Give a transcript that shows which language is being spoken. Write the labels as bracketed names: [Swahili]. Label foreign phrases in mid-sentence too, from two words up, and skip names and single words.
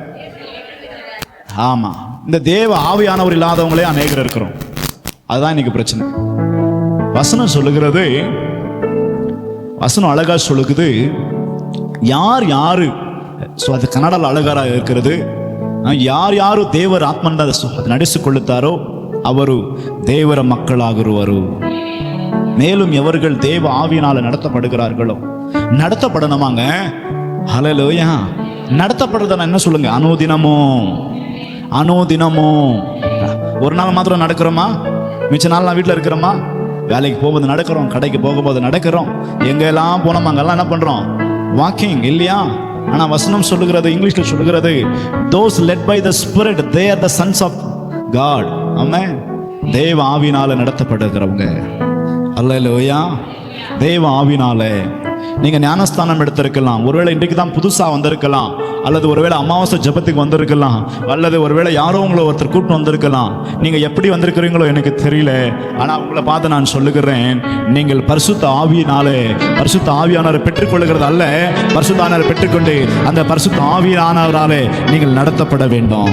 [Tamil] ஆமா, இந்த தேவ ஆவியானவர் இல்லாதவங்களே அநேகர் இருக்கிறோம். அதுதான் இன்னைக்கு பிரச்சனை. வசனம் சொல்லுகிறது, வசனம் அழகா சொல்லுகிறது, யார் யாரு, அது கன்னடால அழகார இருக்கிறது, [Kannada] ಯಾರು ಯಾರು ದೇವರ ಆತ್ಮನ ನಡೆಸಿಕೊಳ್ಳುತ್ತಾರೋ ಅವರು ದೇವರ ಮಕ್ಕಳಾಗಿರುವರು. [Tamil] மேலும் எவர்கள் தேவ ஆவியினால நடத்தப்படுகிறார்களோ, நடத்தப்படணுமாங்க. ஹல்லேலூயா. நடத்தப்படுறதுன்னா என்ன சொல்லுங்க? அனுதினமும் அனுதினமும். ஒரு நாள் மாத்திரம் நடக்கிறோமா? மிச்ச நாள் நான் வீட்டில் இருக்கிறோமா? வேலைக்கு போகும்போது நடக்கிறோம், கடைக்கு போகும்போது நடக்கிறோம், எங்கெல்லாம் போனோம் அங்கெல்லாம் என்ன பண்றோம்? வாக்கிங் இல்லையா? ஆனா வசனம் சொல்லுகிறது, இங்கிலீஷ்ல சொல்லுகிறது, [English] those led by the spirit they are the sons of God. [Tamil] ஆமென். தேவ ஆவியினால நடத்தப்படுகிறவங்க. அல்லேலூயா. தேவ ஆவியினால. நீங்க ஞானஸ்தானம் எடுத்திருக்கலாம், ஒருவேளை இன்றைக்கு தான் புதுசா வந்திருக்கலாம், அல்லது ஒருவேளை அமாவாசை ஜெபத்துக்கு வந்திருக்கலாம், அல்லது ஒருவேளை யாரோ உங்களை ஒருத்தர் கூப்பிட்டு வந்திருக்கலாம். நீங்க எப்படி வந்திருக்கிறீங்களோ எனக்கு தெரியல. ஆனா உங்களை பார்த்து நான் சொல்லுகிறேன், நீங்கள் பரிசுத்த ஆவியினாலே, பரிசுத்த ஆவியானவரை பெற்றுக்கொள்ளுகிறது அல்ல, பரிசுத்த ஆவியானவரை பெற்றுக்கொண்டு அந்த பரிசுத்த ஆவியானவராலே நீங்கள் நடத்தப்பட வேண்டும்.